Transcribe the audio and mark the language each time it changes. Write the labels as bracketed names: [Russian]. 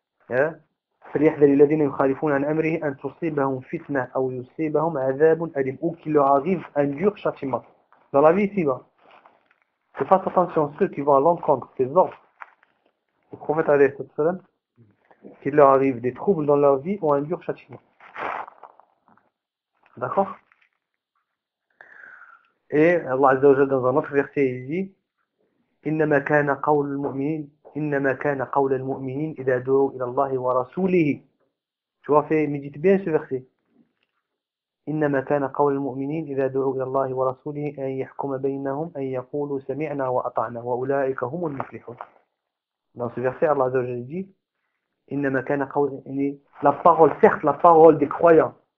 [Arabic] فَلْيَحْذَرِ الَّذِينَ يُخَالِفُونَ عَنْ أَمْرِهِ أَنْ تُصِيبَهُمْ فِتْنَةً أَوْ يُصِيبَهُمْ عَذَابٌ أَلِيمٌ. [French] Ou qu'il leur arrive un dur châtiment. Dans la vie ici-bas, que fasse attention ceux qui vont à l'encontre des ordres du prophète alayhi wa sallam, qu'il leur arrive des troubles dans leur vie ou un dur châtiment. D'accord? [Arabic] Et Allah Azza wa Jalla dans un autre verset il dit إِنَّمَا كَانَ قَوْلُ الْمُؤْمِنِينَ إِنَّمَا كَانَ قَوْلَ الْمُؤْمِنِينَ إِذَا دُعُوا إِلَى اللَّهِ وَرَسُولِهِ. [French] Tu vois, médite bien ce verset. [Arabic] إِنَّمَا كَانَ قَوْلَ الْمُؤْمِنِينَ إِذَا دُعُوا إِلَى اللَّهِ وَرَسُولِهِ أَنْ يَحْكُمَ بَيْنَهُمْ أَنْ يَقُولُوا سَمِعْنَا وَأَطَعْنَا وَأُولَئِكَ هُمُ الْمُفْلِحُونَ. [French] Dans ce verset Allah Azza wa Jalla dit la parole, certes, la parole des croyants.